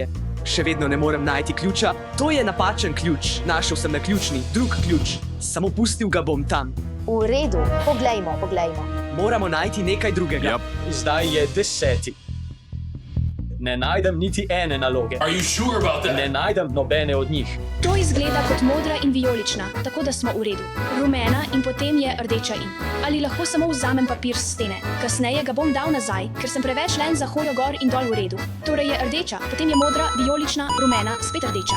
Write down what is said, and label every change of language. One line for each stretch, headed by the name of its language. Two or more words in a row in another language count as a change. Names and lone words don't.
Slovenian: Še vedno ne morem najti ključa. To je napačen ključ. Našel sem na ključni, drug ključ. Samo pustil ga bom tam. V redu, poglejmo. Moramo najti nekaj drugega. Zdaj je 10. Ne najdem niti ene naloge.
English: Are you sure about that?
Slovenian: Ne najdem nobene od njih. To izgleda kot modra in vijolična, tako da smo v redu. Rumena in potem je rdeča in. Ali lahko samo vzamem papir s stene? Kasneje ga bom dal nazaj, ker sem preveč len za hojo gor in dol v redu. Torej je rdeča, potem je modra, vijolična, rumena, spet rdeča.